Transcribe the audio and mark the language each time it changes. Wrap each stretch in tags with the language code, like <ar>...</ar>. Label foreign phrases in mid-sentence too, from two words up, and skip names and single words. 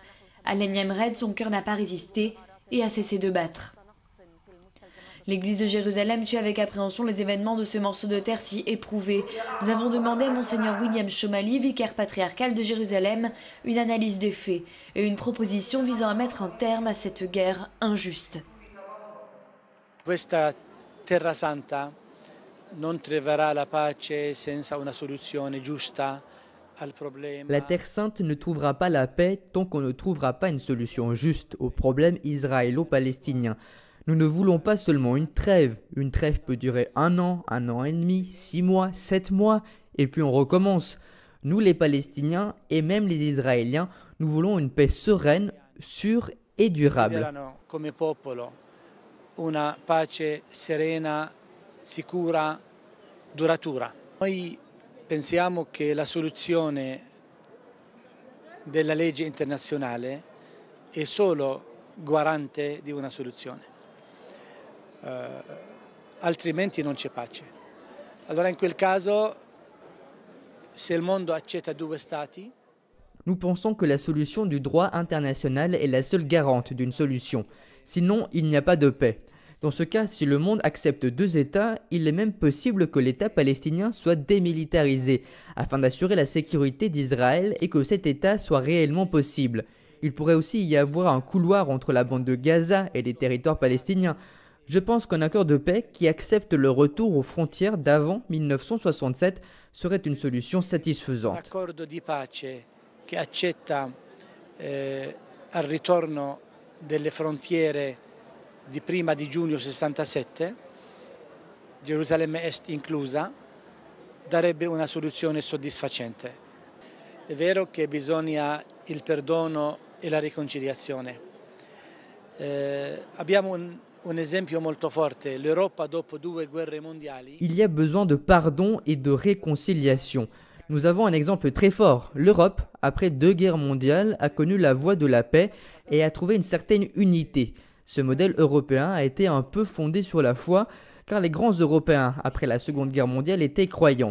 <fr>À l'énième raid, son cœur n'a pas résisté et a cessé de battre. L'église de Jérusalem suit avec appréhension les événements de ce morceau de terre si éprouvé. Nous avons demandé à Monseigneur William Chomali, vicaire patriarcal de Jérusalem, une analyse des faits et une proposition visant à mettre un terme à cette guerre injuste.</fr> <it>Questa terra santa non troverà la pace senza una soluzione giusta al problema.</it> <fr>La Terre sainte ne trouvera pas la paix tant qu'on ne trouvera pas une solution juste au problème israélo-palestinien. Nous ne voulons pas seulement une trêve. Une trêve peut durer 1 an et demi, 6 mois, 7 mois, et puis on recommence. Nous les Palestiniens et même les Israéliens, nous voulons une paix sereine, sûre et durable.</fr> <it>Come popolo una pace serena, sicura, duratura. Noi pensiamo che la soluzione della legge internazionale è solo garante di una soluzione. Altrimenti non c'è pace. Allora in quel caso, se il mondo accetta 2 stati,</it> <fr>nous pensons que la solution du droit international est la seule garante d'une solution. Sinon, il n'y a pas de paix. Dans ce cas, si le monde accepte 2 États, il est même possible que l'État palestinien soit démilitarisé, afin d'assurer la sécurité d'Israël et que cet État soit réellement possible. Il pourrait aussi y avoir un couloir entre la bande de Gaza et les territoires palestiniens. Je pense qu'un accord de paix qui accepte le retour aux frontières d'avant 1967 serait une solution satisfaisante. Un accord de</fr> <it>pace</it> <fr>qui accepte</fr> <it>al ritorno delle frontiere di prima di giugno 67, Gerusalemme Est inclusa, darebbe una soluzione soddisfacente. È vero che bisogna il perdono e la riconciliazione. Abbiamo un esempio molto forte, l'Europa dopo 2 guerre mondiali.</it> <fr>Il y a besoin de pardon et de réconciliation. Nous avons un exemple très fort. L'Europe, après 2 guerres mondiales, a connu la voie de la paix et a trouvé une certaine unité. Ce modèle européen a été un peu fondé sur la foi, car les grands Européens, après la Seconde Guerre mondiale, étaient croyants.</fr>